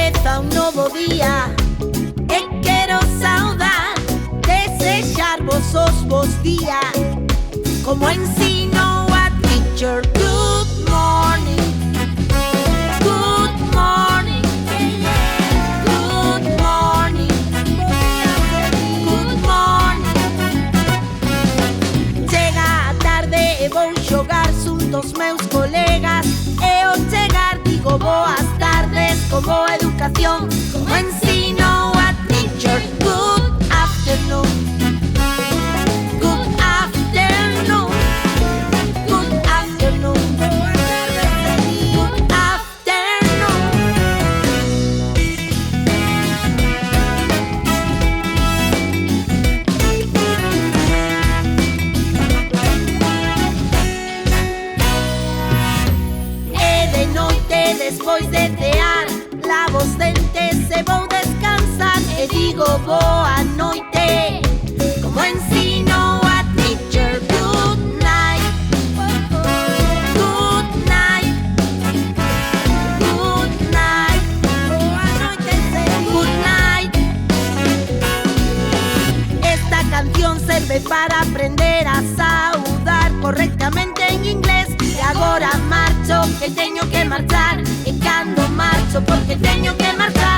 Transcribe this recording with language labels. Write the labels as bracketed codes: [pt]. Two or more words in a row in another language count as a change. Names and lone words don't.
[gl] chega un novo día e quero saudar, desexarvos os bos días. Como ensino a [en] teacher, good morning, good morning, good morning, good morning. [gl] Chega a tarde e vou xogar xuntos meus colegas, e ao chegar digo boas tardes con boa educación. Como ensino a [en] teacher, good afternoon, good afternoon, good afternoon, good afternoon. [gl] E de noite despois de cear, lavo os dentes e vou descansar, e digo boa noite. Como ensino a [en] teacher, good night, good night, good night, [gl] boa noite, [en] good night. [gl] Esta canción serve para aprender a saudar correctamente en inglés. E agora marcho, que teño que marchar, e cando marcho porque teño que marchar.